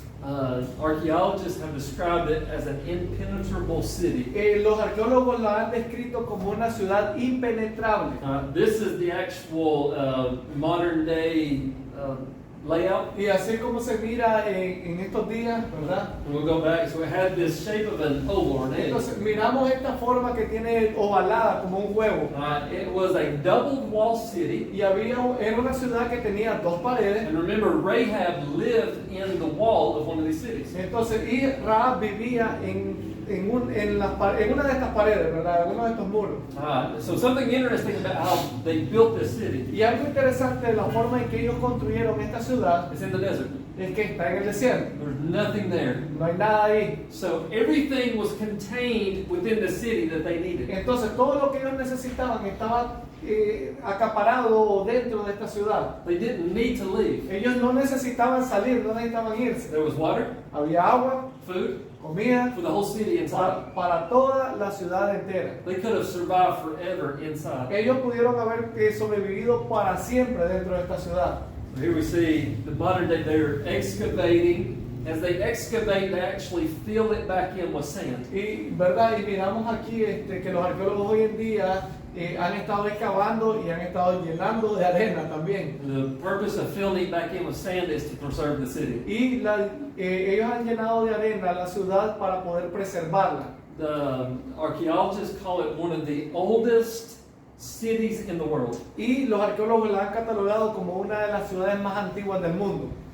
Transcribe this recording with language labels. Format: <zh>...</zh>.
<en>Archaeologists have described it as an impenetrable city.</en> <es>Los arqueólogos la han descrito como una ciudad impenetrable.</es> <en>This is the actual modern day layout.</en> <es>Y así como se mira en estos días, ¿verdad?</es> <en>And we'll go back. So it had this shape of an oval or an egg.</en> <es>Entonces miramos esta forma que tiene ovalada como un huevo.</es> <en>It was a double wall city.</en> <es>Y era una ciudad que tenía 2 paredes.</es> <en>And remember, Rahab lived in the wall of one of these cities.</en> <es>Entonces, y Rahab vivía en una de estas paredes, ¿verdad? En uno de estos muros.</es> <en>So something interesting about how they built this city</en> <es>Y algo interesante de la forma en que ellos construyeron esta ciudad</es> <en>is in the desert.</en> <es>es que está en el desierto.</es> <en>There's nothing there.</en> <es>No hay nada ahí.</es> <en>So everything was contained within the city that they needed.</en> <es>Entonces todo lo que ellos necesitaban estaba acaparado dentro de esta ciudad.</es> <en>They didn't need to leave.</en> <es>Ellos no necesitaban salir, no necesitaban irse.</es> <en>There was water,</en> <es>Había agua,</es> <en>food</en> <es>comida</es> <en>for the whole city inside.</en> <es>para toda la ciudad entera.</es> <en>They could have survived forever inside.</en> <es>Ellos pudieron haber sobrevivido para siempre dentro de esta ciudad.</es> <en>So here we see the modern day, they're excavating. As they excavate, they actually fill it back in with sand.</en> <es>Y verdad, y miramos aquí que los arqueólogos hoy en día han estado excavando y han estado llenando de arena también.</es> <en>The purpose of filling it back in with sand is to preserve the city.</en> <es>Y ellos han llenado de arena la ciudad para poder preservarla.</es> <en>The archaeologists call it one of the oldest cities in the world.</en> <es>Y los arqueólogos la han catalogado como una de las ciudades más antiguas del mundo.</es>